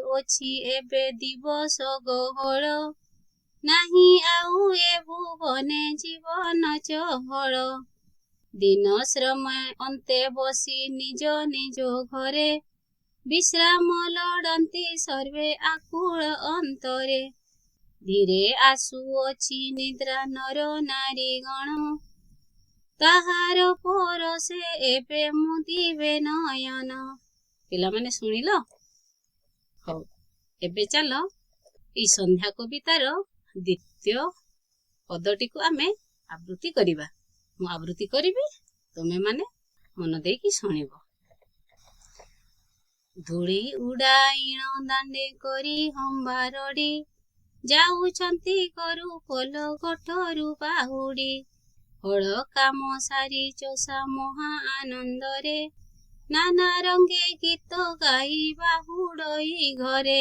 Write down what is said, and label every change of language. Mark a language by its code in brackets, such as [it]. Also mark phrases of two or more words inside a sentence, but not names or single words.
[or] ଅଛି ଏବେ ଦିବସ ଗହଳ ନାହିଁ ଆଉ ଏ ଭୁବନେ ଜୀବନ ଚହଳ ଦିନ ଶ୍ରମ ଅନ୍ତେ ବସି ନିଜ ନିଜ ଘରେ ବିଶ୍ରାମ ଲଡ଼ନ୍ତି ସର୍ବେ ଆକୁଳ ଅନ୍ତରେ ଧୀରେ ଆସୁଅଛି ନିଦ୍ରା ନର ନାରୀ ଗଣ ତାହାର ପରସେ ଏବେ ମୁଦିବେ ନୟନ। ପିଲା ମାନେ ଶୁଣିଲ ହୋ ଏବେ ଚାଲ ଇ ସନ୍ଧ୍ୟା କବିତାର ଦ୍ୱିତୀୟ ପଦଟି କୁ ଆମେ ଆବୃତ୍ତି କରିବା। ମୁଁ ଆବୃତ୍ତି କରିବି ତୁମେ ମାନେ ମନ ଦେକି ଶୁଣିବ। ଧୂଳି ଉଡ଼ାଇଣ ଦାଣ୍ଡେ କରି ହମ୍ବାରଡ଼ି ଯାଉଛନ୍ତି ଗରୁ ପଲ କଠରୁ ବାହୁଡ଼ି ହଳ କାମ ସାରି ଚଷା ମହା ଆନନ୍ଦରେ ନାନା ରଙ୍ଗେ ଗୀତ ଗାଇ ବାହୁଡ଼ଇ ଘରେ।